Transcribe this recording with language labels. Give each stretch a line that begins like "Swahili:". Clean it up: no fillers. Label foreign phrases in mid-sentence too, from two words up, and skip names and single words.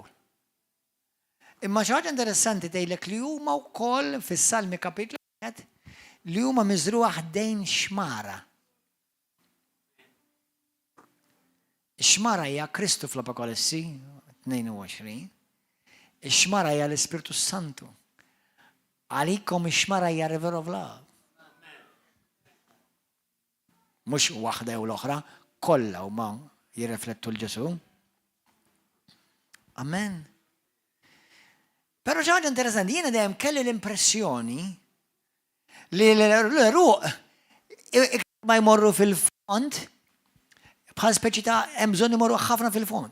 Maltese: Imma xi ħaġa interessanti tgħidlek li huma wkoll fis-Salmi kapitlu 1 li huma miżruha ħdejn xmara. Ix-xmara hija Kristu fl-Apokalessi 22. Ix-xmara hija l-Ispiritu Santu. Għalikom ix-xmara hija
English: river of love.
Maltese: Mhux waħda jew l-oħra, kollha huma jirriflettu l-Ġesu. Amen. Però xi ħaġa interessanti, jiena dejjem kelli l-impressjoni li l-eruq ma jmorru fil-fond bħal speċi ta' hemm bżonn imorru ħafna fil-fond.